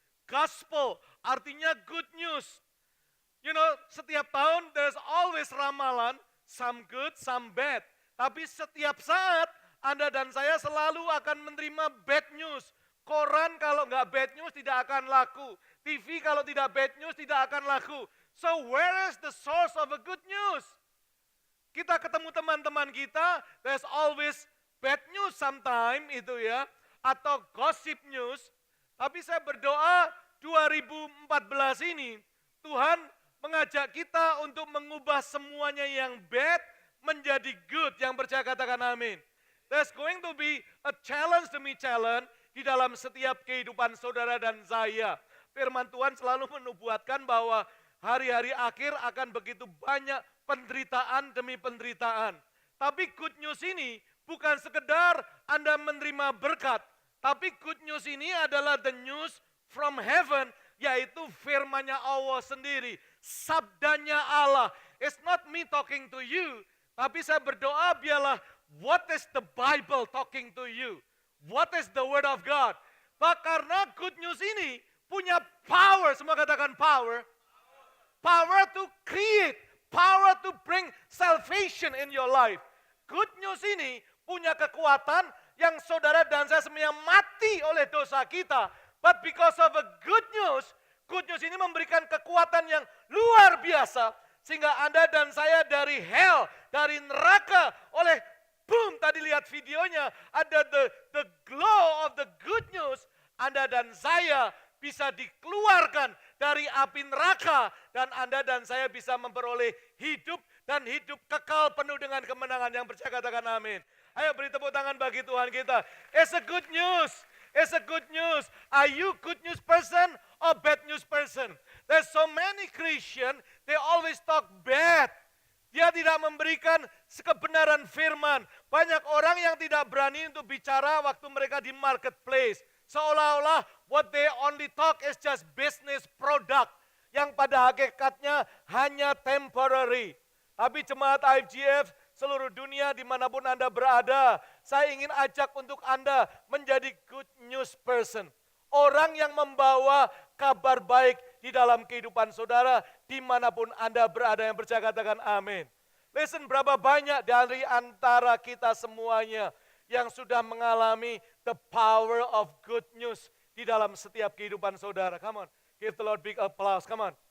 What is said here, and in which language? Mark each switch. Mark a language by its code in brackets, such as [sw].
[en] Gospel artinya good news. You know, [id] setiap tahun [en] there's always ramalan, some good, some bad. [id] Tapi setiap saat Anda dan saya selalu akan menerima bad news. Koran kalau nggak bad news tidak akan laku. TV kalau tidak bad news tidak akan laku. [en] So where is the source of a good news? [id] Kita ketemu teman-teman kita, [en] there's always bad news sometime [id] itu ya. Atau gossip news. Tapi saya berdoa 2014 ini, Tuhan mengajak kita untuk mengubah semuanya yang bad menjadi good. Yang percaya katakan amin. [en] There's going to be a challenge [id] demi challenge di dalam setiap kehidupan saudara dan saya. Firman Tuhan selalu menubuatkan bahwa hari-hari akhir akan begitu banyak penderitaan demi penderitaan. Tapi good news ini bukan sekedar Anda menerima berkat, tapi good news ini adalah [en] the news from heaven, [id] yaitu firman-Nya Allah sendiri, sabdanya Allah. [en] It's not me talking to you, [id] tapi saya berdoa biarlah [en] what is the Bible talking to you? What is the word of God? [id] Karena good news ini punya power, semua katakan power. [en] Power to create, power to bring salvation in your life. [id] Good news ini punya kekuatan yang saudara dan saya semuanya mati oleh dosa kita. [en] But because of a good news [id] ini memberikan kekuatan yang luar biasa. Sehingga Anda dan saya dari hell, dari neraka oleh boom, tadi lihat videonya, ada [en] the glow of the good news. [id] Anda dan saya bisa dikeluarkan dari api neraka, dan Anda dan saya bisa memperoleh hidup dan hidup kekal penuh dengan kemenangan. Yang percaya katakan amin. Ayo beri tepuk tangan bagi Tuhan kita. [en] It's a good news. It's a good news. Are you good news person or bad news person? There's so many Christian, they always talk bad. [id] Dia tidak memberikan kebenaran firman. Banyak orang yang tidak berani untuk bicara waktu mereka di marketplace. [en] Seolah-olah what they only talk is just business product. [id] Yang pada hakikatnya hanya temporary. Tapi jemaat IFGF seluruh dunia dimanapun Anda berada, saya ingin ajak untuk Anda menjadi good news person. Orang yang membawa kabar baik di dalam kehidupan saudara, dimanapun Anda berada. Yang percaya katakan amin. Listen, berapa banyak dari antara kita semuanya yang sudah mengalami [en] the power of good news [id] di dalam setiap kehidupan saudara. [en] Come on, give the Lord big applause, come on.